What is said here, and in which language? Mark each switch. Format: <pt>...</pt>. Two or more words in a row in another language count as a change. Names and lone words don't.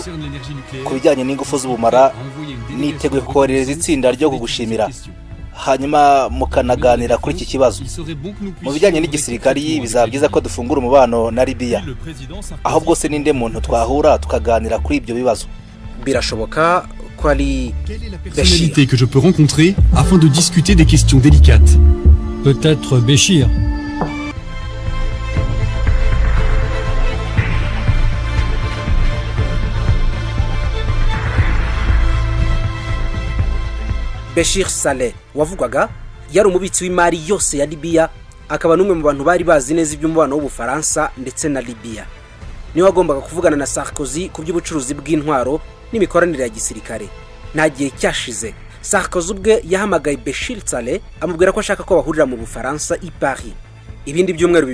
<rw>Ku bijyanye n'ingufu z'ubumara, niteguye kohereza itsinda ryo kugushimira, hanyuma mukanaganira kuri iki kibazo. Mu bijyanye n'igisirikari bizaba byiza ko dufungura umubano na Libya. Aho bwose ninde muntu twahura tukaganira kuri ibyo bibazo. Birashoboka ko ari</rw> <fr>Personnalité que je peux rencontrer afin de discuter des questions délicates. Peut-être Béchir.</fr> <rw>Béchir Saleh wavugwaga yari umubitsi w'imari yose ya Libya, akaba n'umwe mu bantu bari bazi neza iby'umubano w'Ubufaransa ndetse na Libya. Niwe wagombaga kuvugana na Sarkozy ku by'ubucuruzi bw'intwaro n'imikoranire ya gisirikare. Nta gihe cyashize Sarkozy ubwe yahamagaye Béchir Saleh amubwira ko ashaka ko bahurira mu Bufaransa i Paris.</rw>